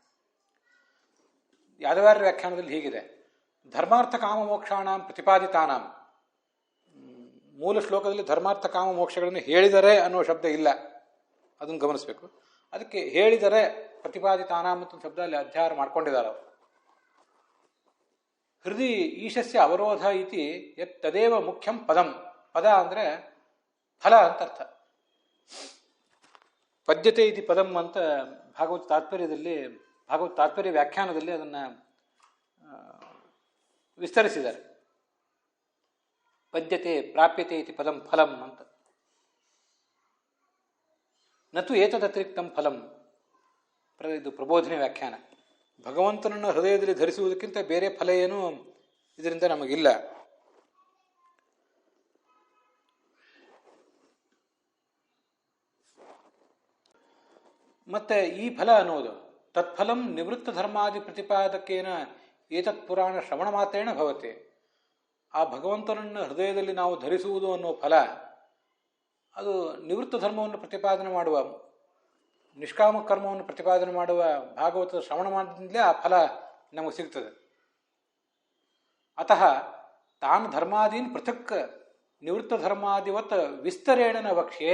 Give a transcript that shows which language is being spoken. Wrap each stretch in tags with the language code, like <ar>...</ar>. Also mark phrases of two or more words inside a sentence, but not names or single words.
<kn>ಯಾದವಾರ್ಯ ವ್ಯಾಖ್ಯಾನದಲ್ಲಿ ಹೀಗಿದೆ:</kn> <sa>ಧರ್ಮಾರ್ಥ ಕಾಮ ಮೋಕ್ಷಾಣಂ ಪ್ರತಿಪಾದಿತಾನಾಂ.</sa> <kn>ಮೂಲ ಶ್ಲೋಕದಲ್ಲಿ ಧರ್ಮಾರ್ಥ ಕಾಮ ಮೋಕ್ಷಗಳನ್ನು ಹೇಳಿದರೆ ಅನ್ನುವ ಶಬ್ದ ಇಲ್ಲ, ಅದನ್ನು ಗಮನಿಸಬೇಕು. ಅದಕ್ಕೆ ಹೇಳಿದರೆ ಪ್ರತಿಪಾದಿತಾನಾಂ ಅಂತ ಶಬ್ದ ಅಲ್ಲಿ ಅಧ್ಯಾಹಾರ ಮಾಡ್ಕೊಂಡಿದ್ದಾರೆ ಅವರು.</kn> <sa>ಹೃದಯ ಈಶಸ್ಯ ಅವರೋಧ ಇತಿ ಯತ್ ತದೇವ ಮುಖ್ಯಂ ಪದಂ.</sa> <kn>ಪದ ಅಂದರೆ ಫಲ ಅಂತ ಅರ್ಥ.</kn> <sa>ಪದ್ಯತೆ ಇತಿ ಪದಂ</sa> <kn>ಅಂತ ಭಾಗವತ ತಾತ್ಪರ್ಯ ವ್ಯಾಖ್ಯಾನದಲ್ಲಿ ಅದನ್ನು ವಿಸ್ತರಿಸಿದ್ದಾರೆ.</kn> <sa>ಪದ್ಯತೆ ಪ್ರಾಪ್ಯತೆ ಇತಿ ಪದಂ ಫಲಂ ಅಂತ. ನತು ಏತದತಿರಿಕ್ತಂ ಫಲಂ,</sa> <kn>ಇದು ಪ್ರಬೋಧನೆ ವ್ಯಾಖ್ಯಾನ. ಭಗವಂತನನ್ನು ಹೃದಯದಲ್ಲಿ ಧರಿಸುವುದಕ್ಕಿಂತ ಬೇರೆ ಫಲ ಏನು ಇದರಿಂದ ನಮಗಿಲ್ಲ. ಮತ್ತೆ ಈ ಫಲ ಅನ್ನೋದು</kn> <sa>ತತ್ಫಲಂ ನಿವೃತ್ತ ಧರ್ಮಾದಿ ಪ್ರತಿಪಾದಕೇನ ಏತತ್ ಪುರಾಣ ಶ್ರವಣ ಮಾತ್ರೇಣ ಭವತೆ.</sa> <kn>ಆ ಭಗವಂತನನ್ನು ಹೃದಯದಲ್ಲಿ ನಾವು ಧರಿಸುವುದು ಅನ್ನೋ ಫಲ ಅದು ನಿವೃತ್ತ ಧರ್ಮವನ್ನು ಪ್ರತಿಪಾದನೆ ಮಾಡುವ, ನಿಷ್ಕಾಮ ಕರ್ಮವನ್ನು ಪ್ರತಿಪಾದನೆ ಮಾಡುವ ಭಾಗವತದ ಶ್ರವಣ ಮಾಡಿದಿಂದಲೇ ಆ ಫಲ ನಮಗೆ ಸಿಗ್ತದೆ.</kn> <sa>ಅತಃ ತಾನು ಧರ್ಮಾದೀನ್ ಪೃಥಕ್ ನಿವೃತ್ತ ಧರ್ಮಾದಿವತ್ ವಿಸ್ತರೇಣ ನ ವಕ್ಷ್ಯೆ.</sa>